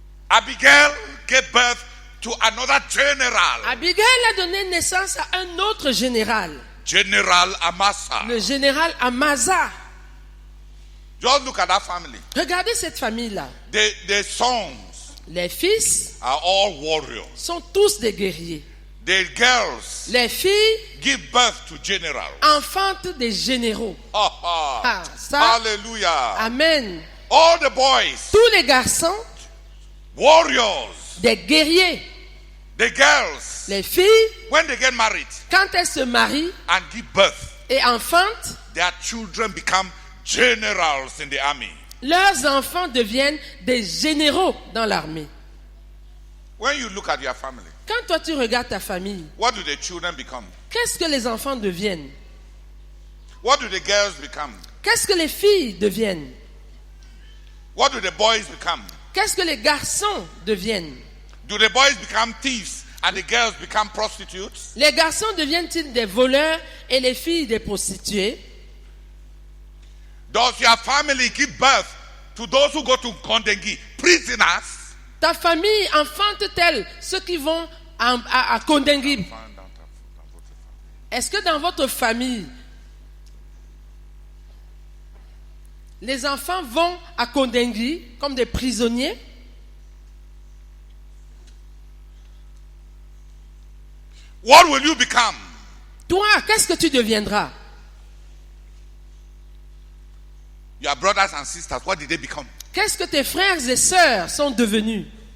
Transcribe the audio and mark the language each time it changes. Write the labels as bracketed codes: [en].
[en] Abigail gave birth to another general, [fr] Abigail a donné naissance à un autre général, [en] General Amasa. [fr] le général Amasa. [en] Just look at that family. [fr] Regardez cette famille-là. [en] The sons [fr] Les fils [en] are all warriors. [fr] sont tous des guerriers. [en] The girls [fr] Les filles [en] give birth to generals. [fr] enfantent des généraux. Ah, ça, Hallelujah. amen. [en] All the boys, [fr] Tous les garçons, [en] warriors. [fr] des guerriers. [en] The girls, [fr] Les filles, [en] when they get married [fr] quand elles se marient [en] and give birth, [fr] et enfantent, [en] their children become generals in the army. [fr] leurs enfants deviennent des généraux dans l'armée. [en] When you look at your family, [fr] Quand toi tu regardes ta famille, [en] what do the children become? [fr] qu'est-ce que les enfants deviennent? [en] What do the girls become? [fr] Qu'est-ce que les filles deviennent? [en] What do the boys become? [fr] Qu'est-ce que les garçons deviennent? [en] Do the boys become thieves and the girls become prostitutes? [fr] Les garçons deviennent-ils des voleurs et les filles des prostituées? [en] Does your family give birth to those who go to Kondengi, prisoners? [fr] Ta famille enfante-t-elle ceux qui vont à Kondengui? Est-ce que dans votre famille, les enfants vont à Kondengui comme des prisonniers? [en] What will you become? [fr] Toi, qu'est-ce que tu deviendras? [en] Your brothers and sisters, what did they become? [fr] Qu'est-ce que tes frères et sœurs sont devenus?